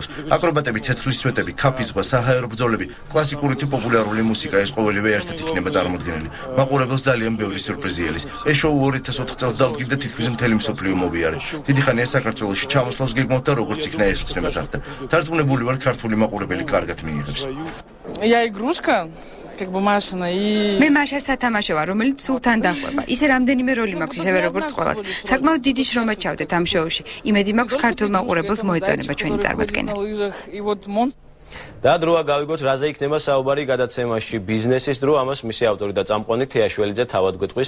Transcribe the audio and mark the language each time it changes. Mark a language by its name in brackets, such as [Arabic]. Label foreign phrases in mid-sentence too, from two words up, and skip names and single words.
[Georgian] აკრობატები, ცეცხლის სვეტები, ქაფის ზღვა, საჰაერო ბრძოლები, კლასიკური თუ პოპულარული მუსიკა, ეს ყოველივე ერთად იქნება წარმოდგენილი. მაყურებელს ძალიან ბევრი სიურპრიზი ელის. ეს შოუ 2004 წელს დაუდგინდა თითქმის მთელი მსოფლიო მოვიარე. დიდი ხანია საქართველოში ჩამოსვლას გეგმავთ და როგორც იქნა ეს ცნება წახდა. დარწმუნებული ვარ, ქართული მაყურებელი კარგად მიიღებს. [Russian] Я игрушка как бумажная и [Georgian] მე მაშა სათამაშო ვარ, რომელიც სულთან დახვება. ისე რამდენიმე როლი მაქვს, ისევე როგორც ყველას. საკმაოდ დიდი შრომა ჩავდეთ ამ შოუში. იმედი მაქვს ქართულ მაყურებელს მოეწონება ჩვენი წარმოდგენა. და დროა გავიგოთ, რაზე იქნება საუბარი გადაცემაში ბიზნესის დრო, ამას მისი ავტორი და წამყვანი თეა შველიძე თავად გვეტყვის.